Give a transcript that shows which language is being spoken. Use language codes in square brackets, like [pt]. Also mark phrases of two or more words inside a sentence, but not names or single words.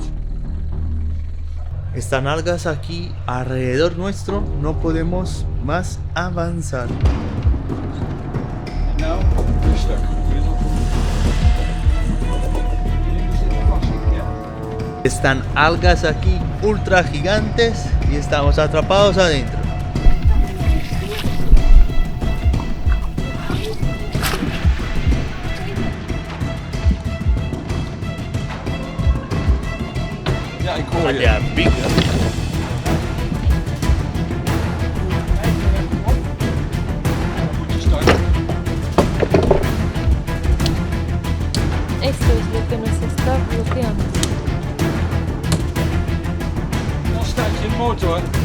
[es] Están algas aquí alrededor nuestro, no podemos más avanzar. [nl] Nou, rustig. [es] Están algas aquí ultra gigantes y estamos atrapados adentro. [nl] Ja, ik hoor je. Ja, big. Moet je starten. [es] Esto es lo que nos está bloqueando. [nl] Dan start je motor.